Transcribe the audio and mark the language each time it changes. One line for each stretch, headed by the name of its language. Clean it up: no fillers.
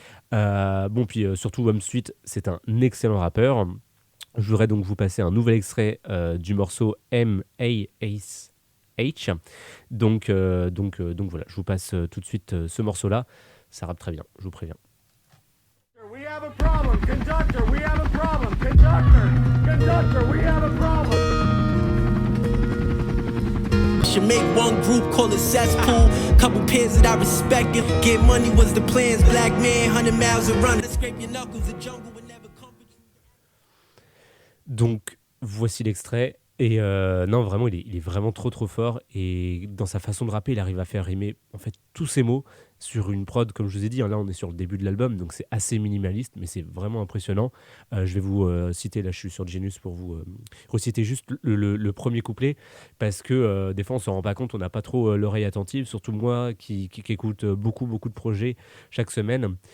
French: Puis surtout Wham Street, c'est un excellent rappeur. Je voudrais donc vous passer un nouvel extrait du morceau M.A.H. Donc voilà, je vous passe tout de suite ce morceau-là. Ça rappe très bien, je vous préviens.
English: We have a problem. Conductor, we have a problem. Conductor, we have a problem. Should make one group, call it cesspool. Couple pairs that I respect. Get money was the plans. Black man, 100 miles a run. Scrape your knuckles, the jungle would never comfort you.
French: Donc voici l'extrait. Et non, vraiment, il est vraiment trop fort. Et dans sa façon de rapper, il arrive à faire rimer en fait tous ses mots sur une prod, comme je vous ai dit. Là, on est sur le début de l'album, donc c'est assez minimaliste, mais c'est vraiment impressionnant. Je vais vous citer, là, je suis sur Genius pour vous reciter juste le premier couplet, parce que des fois, on s'en rend pas compte, on n'a pas trop l'oreille attentive, surtout moi qui écoute beaucoup de projets chaque semaine.